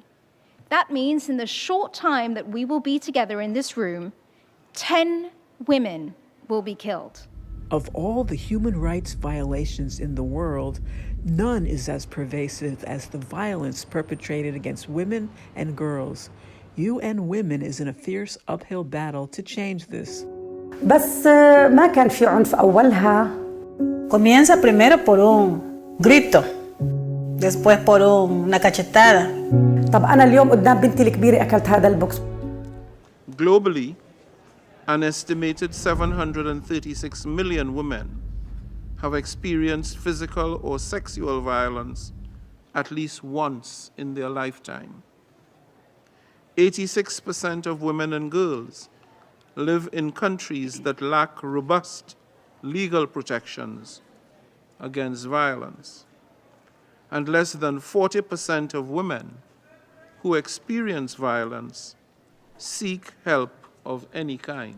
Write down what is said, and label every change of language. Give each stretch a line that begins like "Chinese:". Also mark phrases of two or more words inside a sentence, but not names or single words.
English: That means in the short time that we will be together in this room, 10 women will be killed. Of all the human rights violations in the world, none is as pervasive as the violence perpetrated against women and girls. UN Women is in a fierce uphill battle to change this.
Arabic: بس ما كان في عنف أولها.
Spanish: Comienza primero por un grito, después por una cachetada.
Arabic: طب أنا اليوم قدام بنتي الكبيرة أكلت هذا البوكس.
English: Globally, an estimated 736 million women have experienced physical or sexual violence at least once in their lifetime. 86% of women and girls live in countries that lack robust legal protections against violence, and less than 40% of women who experience violence seek help of any kind.